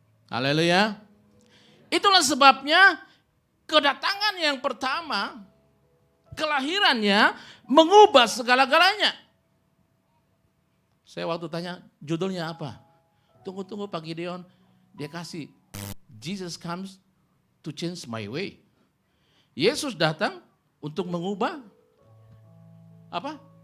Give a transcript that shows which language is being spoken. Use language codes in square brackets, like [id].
[id] Haleluya. Itulah sebabnya kedatangan yang pertama, kelahirannya mengubah segala-galanya. Saya waktu tanya judulnya apa? Tunggu Pak Gideon. Dia kasih, [en] Jesus comes to change my way. [id] Yesus datang untuk mengubah apa?